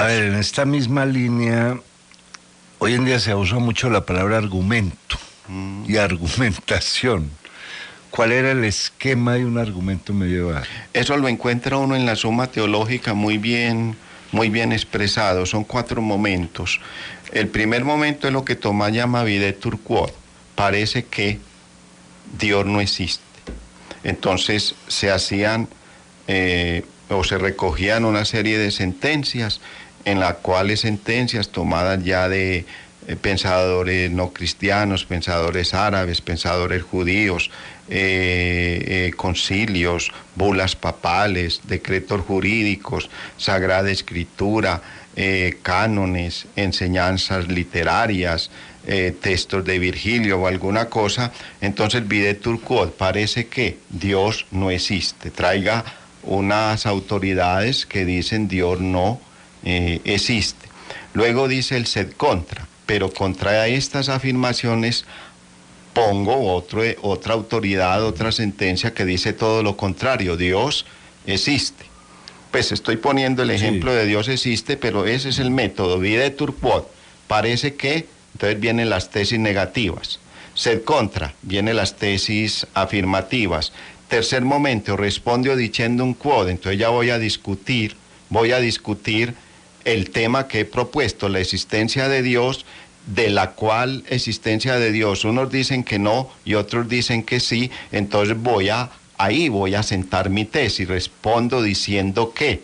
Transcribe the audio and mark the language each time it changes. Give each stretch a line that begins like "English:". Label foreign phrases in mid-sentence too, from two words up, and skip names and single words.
Spanish: A ver, en esta misma línea, hoy en día se usa mucho la palabra argumento y argumentación. ¿Cuál era el esquema de un argumento medieval? Eso lo encuentra uno en la Suma Teológica muy bien expresado. Son 4 momentos. El primer momento es lo que Tomás llama
Latin: videtur quod.
Spanish: Parece que Dios no existe. Entonces se hacían o se recogían una serie de sentencias, en las cuales sentencias tomadas ya de pensadores no cristianos, pensadores árabes, pensadores judíos, concilios, bulas papales, decretos jurídicos, Sagrada Escritura, cánones, enseñanzas literarias, textos de Virgilio o alguna cosa. Entonces,
Latin: videtur quod,
Spanish: parece que Dios no existe. Traiga unas autoridades que dicen Dios no existe. Luego dice el
Latin: sed contra,
Spanish: pero contra estas afirmaciones pongo otra autoridad, otra sentencia que dice todo lo contrario, Dios existe. Pues estoy poniendo el ejemplo de Dios existe, pero ese es el método,
Latin: videtur quod.
Spanish: Parece que, entonces vienen las tesis negativas.
Latin: Sed contra,
Spanish: vienen las tesis afirmativas. Tercer momento, responde diciendo un quod, entonces ya voy a discutir el tema que he propuesto, la existencia de Dios, de la cual existencia de Dios unos dicen que no y otros dicen que sí, entonces voy a sentar mi tesis, respondo diciendo que.